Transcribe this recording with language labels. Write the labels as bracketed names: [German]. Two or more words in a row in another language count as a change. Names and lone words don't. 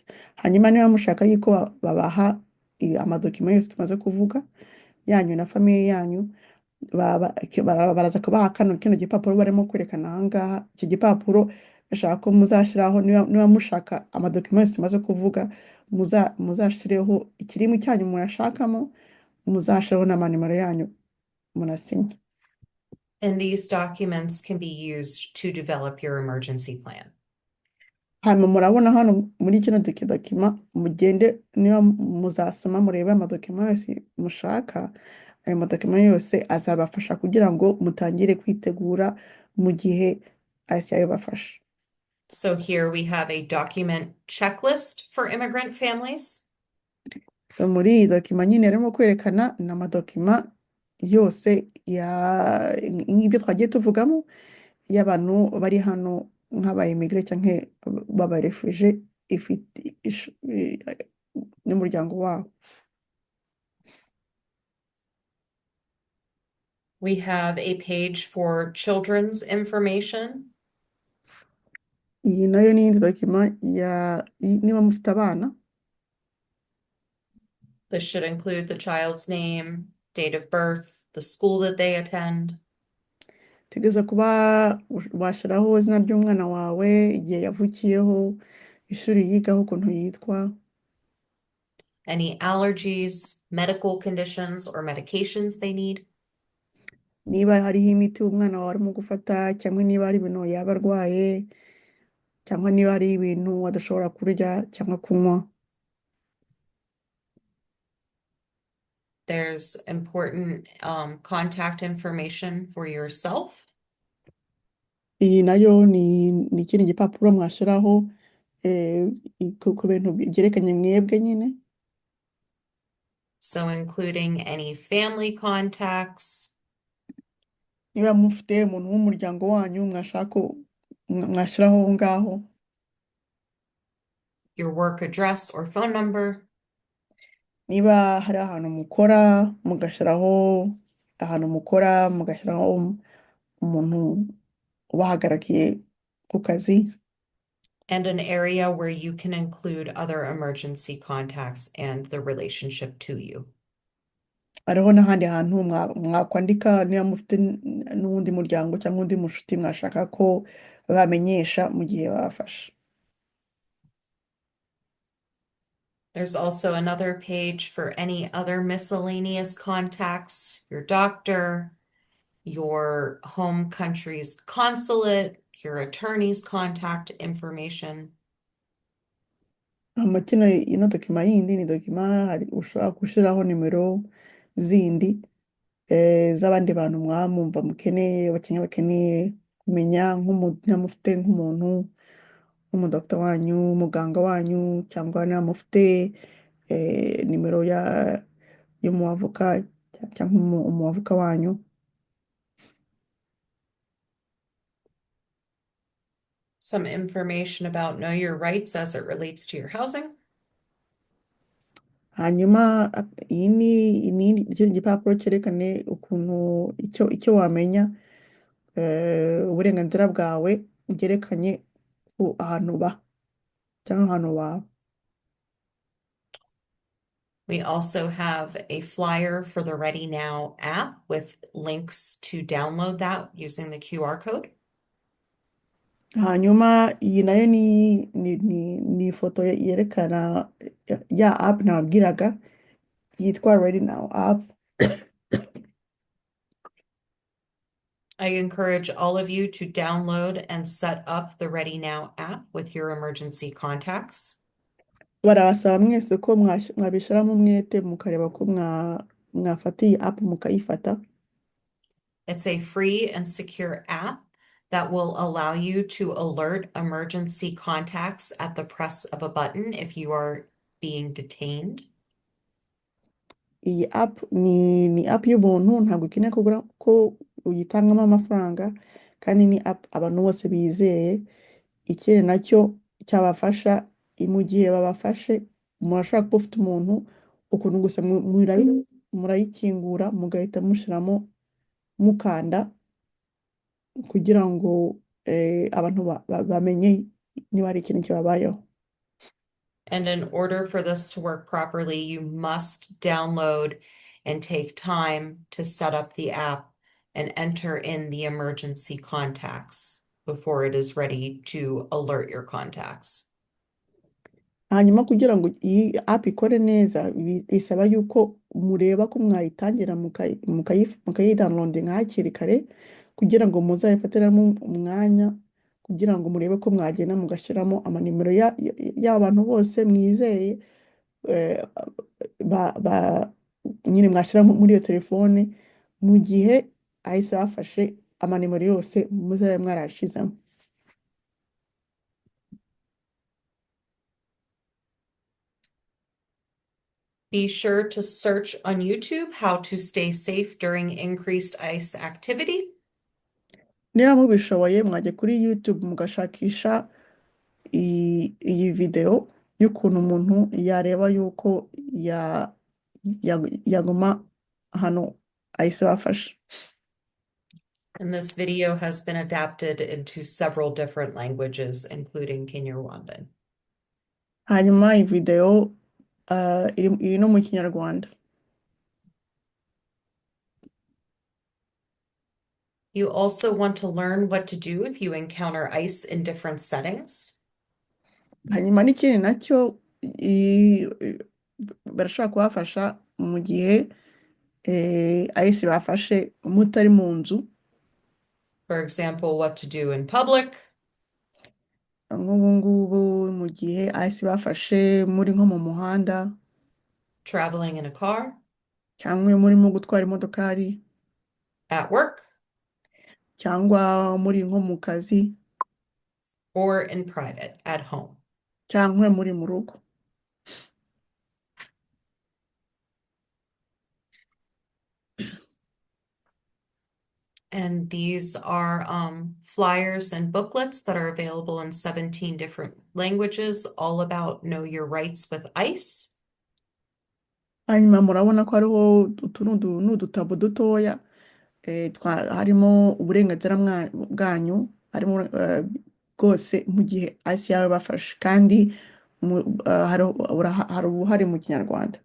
[Kinyarwanda] Hanyuma niba mushaka yuko babaha amadokima yose tumaze kuvuga yanyu na famiye yanyu, baraza kubaha kino gipapuro barimo kwerekana aha ngaha. Iki gipapuro bashaka ko muzashyiraho, niba mushaka amadokima yose tumaze kuvuga, muzashyireho ikirimi cyanyu muyashakamo, muzashyireho n'amanimero yanyu munasinya. [English] And these documents can be used to develop your emergency plan. [Kinyarwanda] Hanyuma murabona hano muri kino dokima, mugende niba muzasoma murebe amadokima yose mushaka. Ayo madokima yose azabafasha kugira ngo mutangire kwitegura mu gihe ayise ayobafasha. [English] So here we have a document checklist for immigrant families. [Kinyarwanda] So muri iyi dokima nyine arimo kwerekana ni amadokima yose nk'ibyo twagiye tuvugamo y'abantu bari hano nk'aba-immigrant cyangwa b'aba-refugee n'umuryango wabo. [English] We have a page for children's information. [Kinyarwanda] Iyi nayo ni iyindi dokima niba mufite abana. [English] This should include the child's name, date of birth, the school that they attend. [Kinyarwanda] Tegeza kuba washyiraho izina ry'umwana wawe, igihe yavukiyeho, ishuri yigaho, ukuntu yitwa. [English] Any allergies, medical conditions, or medications they need. [Kinyarwanda] Niba hariho imiti umwana wawe arimo gufata, cyangwa niba hari ibintu yaba arwaye, cyangwa niba hari ibintu adashobora kurya cyangwa kunywa. [English] There's important contact information for yourself. [Kinyarwanda] Iyi nayo ni ikindi gipapuro mwashyiraho ku bintu byerekanye mwebwe nyine. [English] So including any family contacts. [Kinyarwanda] Niba mufite umuntu w'umuryango wanyu mwashyiraho aho ngaho. [English] Your work address or phone number. [Kinyarwanda] Niba hari ahantu mukora, mugashyiraho ahantu mukora, mugashyiraho umuntu ubahagarakiye ku kazi. [English] And an area where you can include other emergency contacts and the relationship to you. [Kinyarwanda] Hariho n'ahandi hantu mwakwandika niba mufite n'uwundi muryango cyangwa undi mushuti mwashaka ko bamenyesha mu gihe babafashe. [English] There's also another page for any other miscellaneous contacts, your doctor, your home country's consulate, your attorney's contact information. [Kinyarwanda] Ino dokima yindi ni dokima ushobora gushyiraho nimero zindi z'abandi bantu mwamumva bakeneye kumenya, mufite nk'umuntu nk'umudokita wanyu, umuganga wanyu, cyangwa niba mufite nimero y'umuavoka cyangwa umuavoka wanyu. [English] Some information about know your rights as it relates to your housing. [Kinyarwanda] Hanyuma iyi ni ikindi gipapuro cyerekane ukuntu icyo wamenya uburenganzira bwawe byerekanye ahantu uba cyangwa ahantu waba. [English] We also have a flyer for the Ready Now app with links to download that using the QR code. [Kinyarwanda] hanyuma iyi nayo ni ifoto yerekana ya app nababwiraga yitwa Ready Now app. [English] I encourage all of you to download and set up the Ready Now app with your emergency contacts. [Kinyarwanda] Barabasaba mwese ko mwabishyiramo umwete mukareba ko mwafata iyi app mukayifata. [English] It's a free and secure app that will allow you to alert emergency contacts at the press of a button if you are being detained. [Kinyarwanda] Iyi app ni app y'ubuntu, ntabwo ikeneye ko uyitangamo amafaranga, kandi ni app abantu bose bizeye. Ikindi nacyo cyabafasha mu gihe babafashe, murashobora kuba ufite umuntu, ukuntu gusa murayikingura mugahita mushyiramo mukanda kugira ngo abantu bamenye niba hari ikintu cyababayeho. [English] And in order for this to work properly, you must download and take time to set up the app and enter in the emergency contacts before it is ready to alert your contacts. [Kinyarwanda] Hanyuma kugira ngo iyi app ikore neza bisaba yuko mureba ko mwayitangira mukayidownloadinga hakiri kare kugira ngo muzayifatiramo umwanya kugira ngo murebe ko mwagenda mugashyiramo amanimero y'abantu bose mwizeye nyine mwashyira muri iyo telefone mu gihe ahise bafashe amanimero yose muzabe mwarashizemo. [English] Be sure to search on YouTube how to stay safe during increased ICE activity. [Kinyarwanda] Niba mubishoboye mwajya kuri YouTube mugashakisha iyi video y'ukuntu umuntu yareba yuko yaguma hano ahise bafashe. [English] And this video has been adapted into several different languages, including Kinyarwanda. [Kinyarwanda] Hanyuma iyi video iri no mu Kinyarwanda. [English] You also want to learn what to do if you encounter ICE in different settings. [Kinyarwanda] Hanyuma n'ikindi nacyo barashobora kubafasha mu gihe ahise bafashe mutari mu nzu. [English] For example, what to do in public. [Kinyarwanda] Nk'ubu ngubu mu gihe ahise bafashe muri nko mu muhanda. [English] Traveling in a car. [Kinyarwanda] Cyangwa murimo gutwara imodokari. [English] At work. [Kinyarwanda] Cyangwa muri nko mu kazi. [English] Or in private, at home. [Kinyarwanda] Cyangwa muri mu rugo. [English] And these are flyers and booklets that are available in 17 different languages, all about know your rights with ICE. [Kinyarwanda] Hanyuma murabona ko hariho utu n'udutabo dutoya harimo uburenganzira bwanyu, harimo bwose mu gihe ICE yawe bafashe, kandi hari ubuhari mu Kinyarwanda.